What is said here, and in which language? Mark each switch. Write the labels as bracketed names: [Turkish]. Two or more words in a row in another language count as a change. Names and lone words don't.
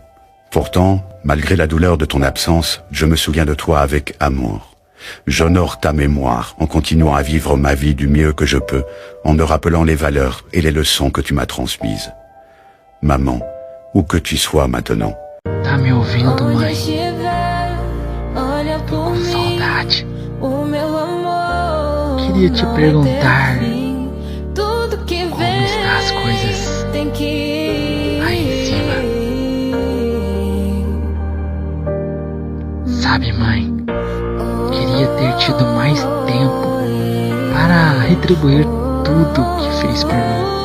[French] Pourtant, malgré la douleur de ton absence, je me souviens de toi avec amour. J'honore ta mémoire en continuant à vivre ma vie du mieux que je peux, en me rappelant les valeurs et les leçons que tu m'as transmises. Maman, où que tu sois maintenant. [Portuguese] Tá me ouvindo, mãe? Tô com saudade. Queria te perguntar como estão as coisas aí em cima. Sabe, mãe, queria ter tido mais tempo para retribuir tudo que fez por mim.